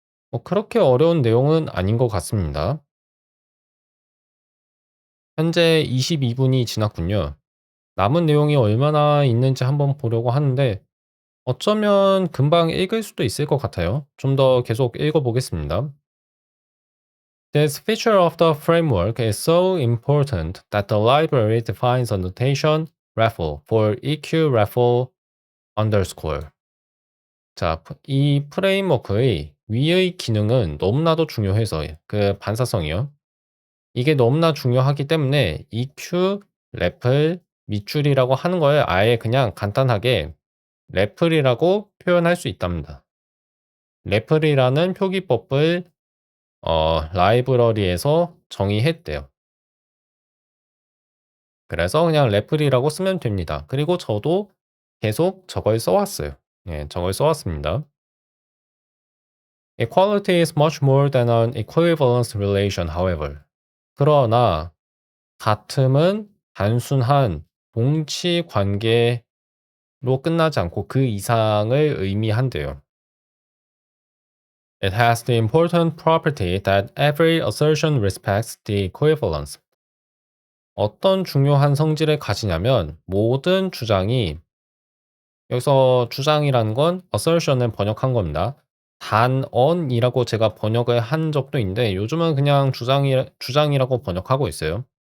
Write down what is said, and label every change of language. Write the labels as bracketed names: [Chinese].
[Korean] 뭐 그렇게 어려운 내용은 아닌 것 같습니다. 현재 22분이 지났군요. 남은 내용이 얼마나 있는지 한번 보려고 하는데 어쩌면 금방 읽을 수도 있을 것 같아요. 좀 더 계속 읽어 보겠습니다. [English] This feature of the framework is so important that the library defines a notation raffle for EQ raffle underscore. [Korean] 자, 이 프레임워크의 위의 기능은 너무나도 중요해서 그 반사성이요. 이게 너무나 중요하기 때문에 EQ, 래플, 밑줄이라고 하는 거에 아예 그냥 간단하게 래플이라고 표현할 수 있답니다. 래플이라는 표기법을 라이브러리에서 정의했대요. 그래서 그냥 래플이라고 쓰면 됩니다. 그리고 저도 계속 저걸 써왔어요. 예, 저걸 써왔습니다. [English] Equality is much more than an equivalence relation, however. [Korean] 그러나 같음은 단순한 동치 관계로 끝나지 않고 그 이상을 의미한대요. [English] It has the important property that every assertion respects the equivalence. [Korean] 어떤 중요한 성질을 가지냐면 모든 주장이 여기서 주장이라는 건 assertion을 번역한 겁니다. 단언이라고 제가 번역을 한 적도 있는데 요즘은 그냥 주장이라고 번역하고 있어요.